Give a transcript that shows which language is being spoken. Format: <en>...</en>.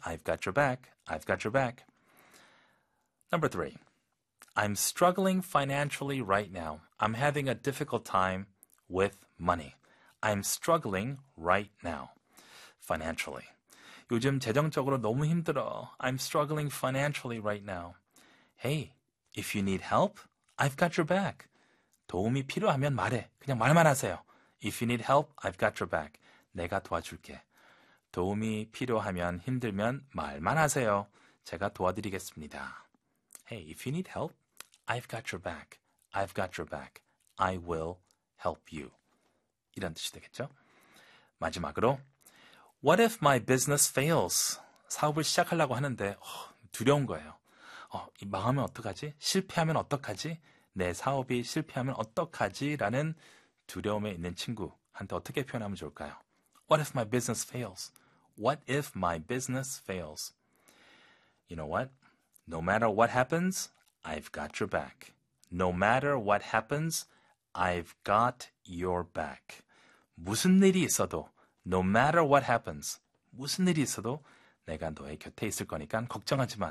<en>I've got your back. I've got your back. Number three. I'm struggling financially right now. I'm having a difficult time with money. I'm struggling right now. Financially.</en> <ko>요즘 재정적으로 너무 힘들어.</ko> <en>I'm struggling financially right now. Hey, if you need help, I've got your back.</en> <ko>도움이 필요하면 말해. 그냥 말만 하세요.</ko> <en>If you need help, I've got your back.</en> <ko>내가 도와줄게. 도움이 필요하면 힘들면 말만 하세요. 제가 도와드리겠습니다.</ko> <en>Hey, if you need help, I've got your back. I've got your back. I will help you.</en> <ko>이런 뜻이 되겠죠? 마지막으로,</ko> <en>What if my business fails?</en> <ko>사업을 시작하려고 하는데 두려운 거예요. 망하면 어떡하지? 실패하면 어떡하지? 내 사업이 실패하면 어떡하지? 라는 두려움에 있는 친구한테 어떻게 표현하면 좋을까요?</ko> <en>What if my business fails? What if my business fails? You know what? No matter what happens, I've got your back. No matter what happens, I've got your back.</en> <ko>무슨 일이 있어도,</ko> <en>no matter what happens,</en> <ko>무슨 일이 있어도 내가 너의 곁에 있을 거니까 걱정하지 마.</ko>